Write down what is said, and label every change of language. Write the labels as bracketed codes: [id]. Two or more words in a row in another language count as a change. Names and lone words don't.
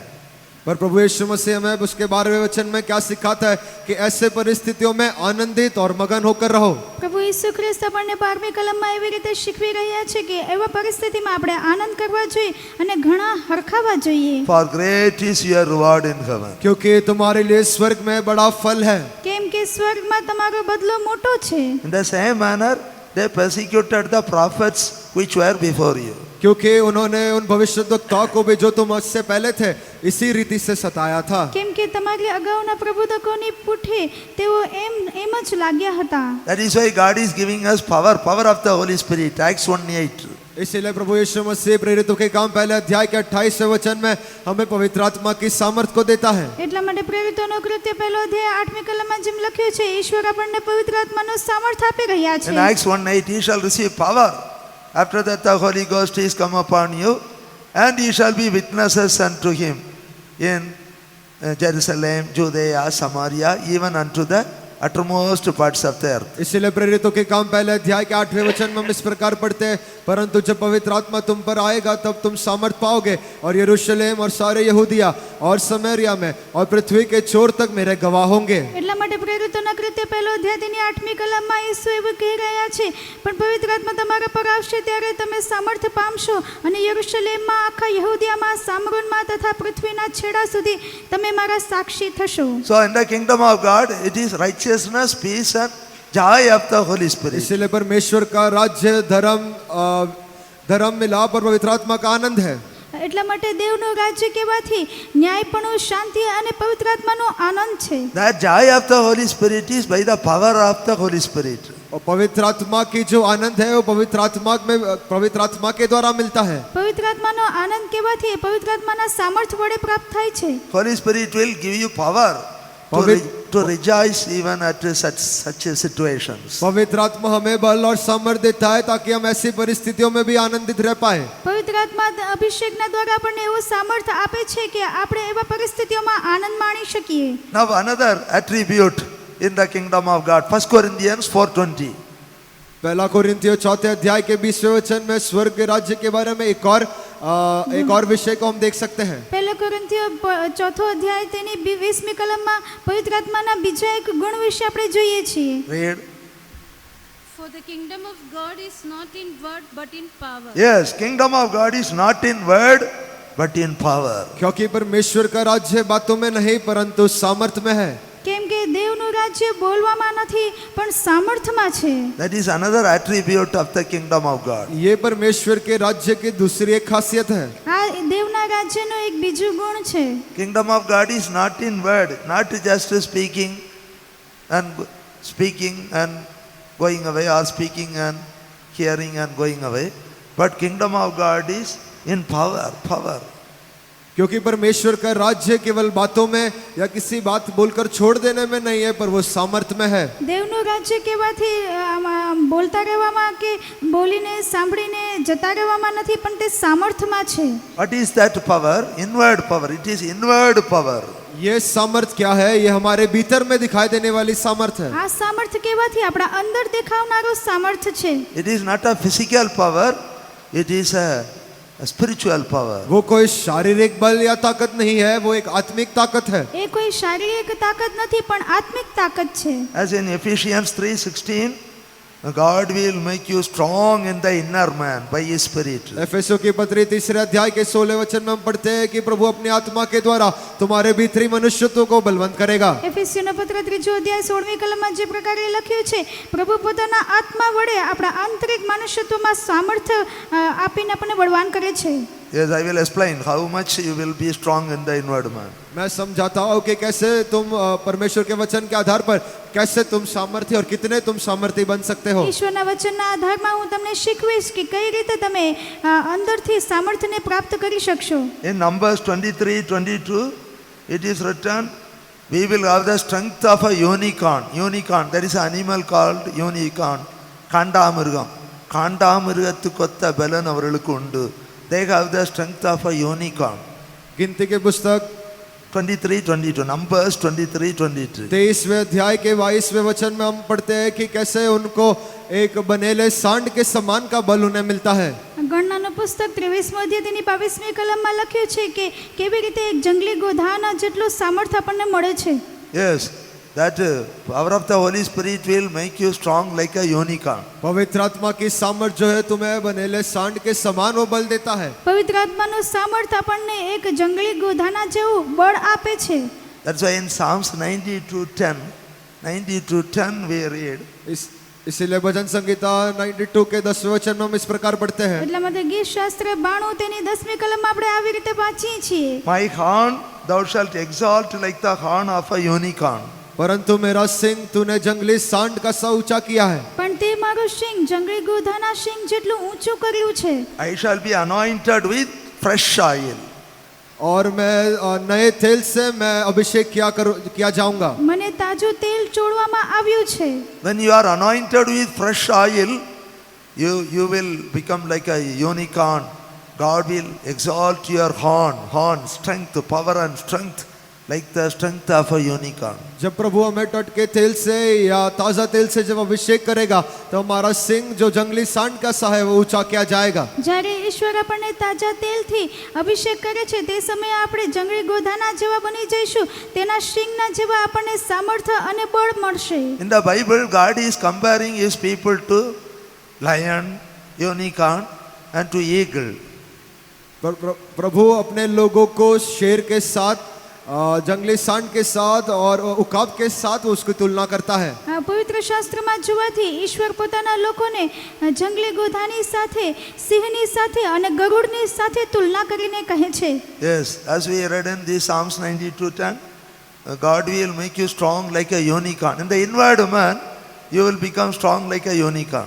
[hi] पर प्रभु यीशु मसीह हमें उसके 12वें वचन में क्या सिखाता है कि ऐसे परिस्थितियों में आनंदित और मगन होकर रहो. [gu] પ્રભુ ઈસુ ખ્રિસ્ત આપણને 12મી કલમમાં એવી રીતે શીખવી રહ્યા છે કે એવા પરિસ્થિતિમાં આપણે આનંદ કરવા જોઈએ અને ઘણા હરખાવા જોઈએ. [en] For great is your reward in heaven. [hi] क्योंकि तुम्हारे लिए स्वर्ग में बड़ा फल है. [gu] કેમ કે સ્વર્ગમાં તમારો બદલો મોટો છે. [en] In the same manner they persecuted the prophets which were before you. [hi] क्योंकि उन्होंने उन भविष्यद्वक्ताओं को भी जो तुम उससे पहले थे इसी रीति से सताया था. [gu] કેમ કે તમારી અગાઉના પ્રબોધકોની પૂઠે તેઓ એમ જ લાગ્યા હતા. [en] That is why God is giving us power of the Holy Spirit. Acts 1:8. [hi] इसीलिए प्रभु यीशु मसीह प्रेरितों के काम पहले अध्याय के 28वें वचन में हमें पवित्र आत्मा की सामर्थ को देता है. [gu] એટલા માટે પ્રેરિતોનો કૃત્ય પહેલો અધ્યાય 8મી કલમમાં જેમ લખ્યું છે, ઈશ્વર આપણને પવિત્ર આત્માનો સામર્થ આપી રહ્યા [en] In [gu] છે. [en] Acts 1:8, ye shall receive power. After that the Holy Ghost is come upon you, and ye shall be witnesses unto him in Jerusalem, Judea, Samaria, even unto the uttermost parts of the earth. [hi] इसीलिए प्रेरितों के काम पहले अध्याय के 8वें वचन में हम इस प्रकार पढ़ते हैं, परंतु जब पवित्र आत्मा तुम पर आएगा तब तुम सामर्थ पाओगे और यरूशलेम और सारे यहूदिया और समरिया में और पृथ्वी के छोर तक मेरे गवाह होंगे. [gu] એટલા માટે પ્રેરિતોના કૃત્ય પહેલો અધ્યાય તેની 8મી કલમમાં ઈસુ એવું કહી રહ્યા છે, પણ પવિત્ર આત્મા તમારા પર આવશે ત્યારે તમે સામર્થ પામશો અને યરૂશલેમમાં, આખા યહૂદિયામાં, સામરોનમાં તથા પૃથ્વીના છેડા સુધી તમે મારા સાક્ષી થશો. [en] So in the kingdom of God, it is righteousness, peace and joy of the Holy Spirit. [hi] इसीलिए परमेश्वर का राज्य धर्म मिलाप और पवित्र आत्मा का आनंद है. [gu] એટલા માટે દેવનું રાજ્ય કહેવાથી ન્યાયપણું, શાંતિ અને પવિત્ર આત્માનો આનંદ છે. [en] That joy of the Holy Spirit is by the power of the Holy Spirit. [hi] और पवित्र आत्मा की जो आनंद है वो पवित्र आत्मा के द्वारा मिलता है. [gu] પવિત્ર આત્માનો આનંદ કહેવાથી પવિત્ર આત્માના સામર્થ વડે પ્રાપ્ત થાય છે. [en] Holy Spirit will give you power to rejoice even at such situations. [hi] पवित्र आत्मा हमें बल और सामर्थ्य देता है ताकि हम ऐसी परिस्थितियों में भी आनंदित रह पाए. [gu] પવિત્ર આત્મા અભિષેકના દ્વારા આપણને એવું સામર્થ આપે છે કે આપણે એવા પરિસ્થિતિઓમાં આનંદ માણી શકીએ. [en] Now another attribute in the kingdom of God, 1 Corinthians 4:20. [hi] पहला कोरिन्थियों 4 अध्याय के 20वें वचन में स्वर्ग के राज्य के बारे में एक और विषय को हम देख सकते हैं. [gu] પહેલો કોરિન્થીઓ 4થો અધ્યાય તેની 20મી કલમમાં પવિત્ર આત્માના બીજા એક ગુણ વિશે આપણે જોઈએ છીએ. [en] Read. For the kingdom of God is not in word but in power. Yes, kingdom of God is not in word but in power. [hi] क्योंकि परमेश्वर का राज्य बातों में नहीं परंतु सामर्थ्य में है. [gu] કેમ કે દેવનું રાજ્ય બોલવામાં નથી પણ સામર્થ્યમાં છે. [en] That is another attribute of the kingdom of God. [hi] ये परमेश्वर के राज्य की दूसरी एक खासियत है. [gu] આ દેવના રાજ્યનો એક બીજું ગુણ છે. [en] Kingdom of God is not in word, not just speaking and going away, or speaking and hearing and going away, but kingdom of God is in power. [hi] क्योंकि परमेश्वर का राज्य केवल बातों में या किसी बात बोलकर छोड़ देने में नहीं है पर वो सामर्थ्य में है. [gu] દેવનું રાજ્ય કહેવાથી બોલતા રહેવામાં કે બોલીને સાંભળીને જતા રહેવામાં નથી પણ તે સામર્થ્યમાં છે. [en] What is that power? Inward power. It is inward power. [hi] ये सामर्थ्य क्या है? ये हमारे भीतर में दिखाई देने वाली सामर्थ्य है. [gu] આ સામર્થ્ય કહેવાથી આપણા અંદર દેખાવનારો સામર્થ્ય છે. [en] It is not a physical power, it is a spiritual power. [hi] वो कोई शारीरिक बल या ताकत नहीं है, वो एक आत्मिक ताकत है. [gu] એ કોઈ શારીરિક તાકાત નથી પણ આત્મિક તાકાત છે. [en] As in Ephesians 3:16, God will make you strong in the inner man by His Spirit. [hi] एफेसियों की पत्री 3 अध्याय के 16 वचन में हम पढ़ते हैं कि प्रभु अपनी आत्मा के द्वारा तुम्हारे भीतरी मनुष्यत्व को बलवंत करेगा. [gu] એફેસીયનો પત્ર 3 અધ્યાય 16મી કલમમાં જે પ્રકારે લખ્યું છે, પ્રભુ પોતાના આત્મા વડે આપણા આંતરિક મનુષ્યત્વમાં સામર્થ્ય આપીને આપણને બળવાન કરે છે. [en] Yes, I will explain how much you will be strong in the inward man. [hi] मैं समझाता हूँ कि कैसे तुम परमेश्वर के वचन के आधार पर कैसे तुम सामर्थ्य और कितने तुम सामर्थ्य बन सकते हो. [gu] ઈશ્વરના વચનના આધારમાં હું તમને શીખવીશ કે કઈ રીતે તમે અંદરથી સામર્થ્યને પ્રાપ્ત કરી શકશો. [en] In Numbers 23:22, it is written, we will have the strength of a unicorn. Unicorn, there is an animal called unicorn. [ta] காண்டாமிருகம். காண்டாமிருகத்துக்கொத்த பலன் அவர்களுக்கு உண்டு. [en] They have the strength of a unicorn. [hi] गिनती के पुस्तक [en] 23:22, Numbers 23:22. [hi] 23वें अध्याय के 22वें वचन में हम पढ़ते हैं कि कैसे उनको एक बनेले सांड के समान का बल उन्हें मिलता है. [gu] ગણનાનું પુસ્તક 23મો અધ્યાય તેની 22મી કલમમાં લખ્યું છે કે કેવી રીતે એક જંગલી ગોધાના જેટલું સામર્થ્ય આપણને મળે છે. [en] Yes, that power of the Holy Spirit will make you strong like a unicorn. [hi] पवित्र आत्मा की सामर्थ्य जो है तुम्हें बनेले सांड के समान वो बल देता है. [gu] પવિત્ર આત્માનું સામર્થ્ય આપણને એક જંગલી ગોધાના જેવું બળ આપે છે. [en] That's why in Psalms 92:10 we read, [hi] इसीलिए भजन संगीता 92 के 10वें वचन में हम इस प्रकार पढ़ते हैं. [gu] એટલા માટે ગીત શાસ્ત્ર 92 તેની 10મી કલમમાં આપણે આવી રીતે વાંચીએ છીએ. [en] my horn thou shalt exalt like the horn of a unicorn. [hi] परंतु मेरा सिंह तूने जंगली सांड का सा ऊंचा किया है। [gu] પણ તે મારું સિંગ જંગલી ગોધાના સિંગ જેટલું ઊંચું કર્યું છે. [en] I shall be anointed with fresh oil. [hi] और मैं नए तेल से मैं अभिषेक किया जाऊंगा। [gu] મને તાજું તેલ ચોળવામાં આવ્યું છે. [en] When you are anointed with fresh oil, you will become like a unicorn. God will exalt your horn, strength, power and strength, like the strength of a unicorn. [hi] जब प्रभु हमें टटके तेल से या ताजा तेल से जब अभिषेक करेगा तो हमारा सिंह जो जंगली सांड का सा है वो ऊंचा किया जाएगा। [gu] જ્યારે ઈશ્વર આપણને તાજા તેલથી અભિષેક કરે છે તે સમયે આપણે જંગલી ગોધાના જેવા બની જઈશું. તેના સિંગના જેવા આપણને સામર્થ્ય અને બળ મળશે. [en] In the Bible, God is comparing his people to lion, unicorn and to eagle. [hi] प्रभु अपने लोगों को शेर के साथ, जंगली सांड के साथ और उकाब के साथ उसकी तुलना करता है। [gu] પવિત્ર શાસ્ત્રમાં જોવાથી ઈશ્વર પોતાના લોકોને જંગલી ગોધાની સાથે, સિંહની સાથે અને ગરુડની સાથે તુલના કરીને કહે છે. [en] Yes, as we read in the Psalms 92:10, God will make you strong like a unicorn. In the inward man, you will become strong like a unicorn.